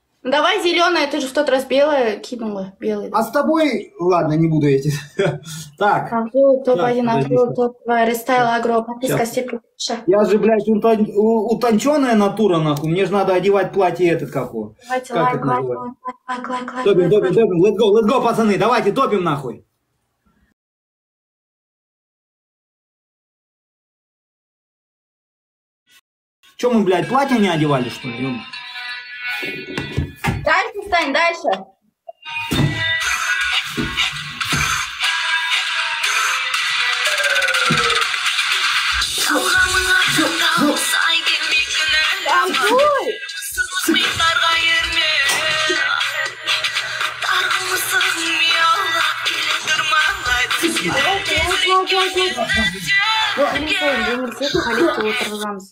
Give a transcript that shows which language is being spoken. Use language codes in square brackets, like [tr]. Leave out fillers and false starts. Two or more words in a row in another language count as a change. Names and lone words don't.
[ru] Давай зеленое, ты же в тот раз белое кинула. Белый. А с тобой... Ладно, не буду эти. Так. Аврил, топ-1, подожди, Аврил, топ-2, рестайл, агро, подписка, Щас. степень. Я же, блядь, утонченная натура, нахуй. Мне же надо одевать платье этот, какого. Давайте Как лайк, это лайк, называется? лайк, лайк, лайк, Топим, лайк, топим, лайк. топим. [en] Let's go, [ru] пацаны. Давайте, топим, нахуй. Че мы, блядь, платье не одевали, что ли? Дальше, Стань, дальше. Ампуль! [kk] Халифке отырғызамыз.